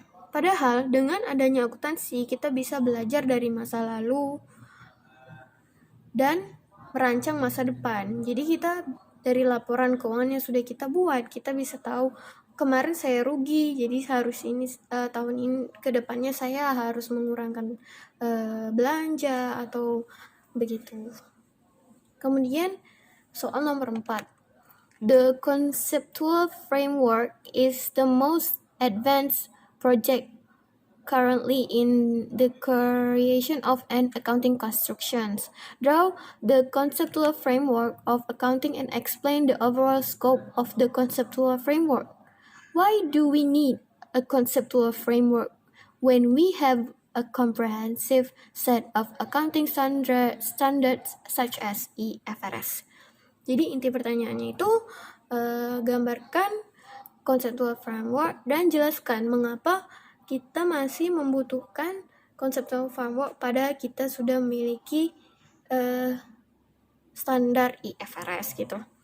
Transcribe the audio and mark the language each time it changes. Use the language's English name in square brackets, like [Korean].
[Indonesian] Padahal dengan adanya akuntansi kita bisa belajar dari masa lalu dan merancang masa depan. Jadi kita dari laporan keuangan yang sudah kita buat, kita bisa tahu kemarin saya rugi, jadi harus ini tahun ini ke depannya saya harus mengurangkan belanja atau begitu. Kemudian soal nomor 4. [English] The conceptual framework is the most advanced project currently in the creation of an accounting constructions. Draw the conceptual framework of accounting and explain the overall scope of the conceptual framework. Why do we need a conceptual framework when we have a comprehensive set of accounting standards such as IFRS? [Indonesian] Jadi inti pertanyaannya itu gambarkan conceptual framework dan jelaskan mengapa kita masih membutuhkan conceptual framework pada kita sudah memiliki standar IFRS gitu.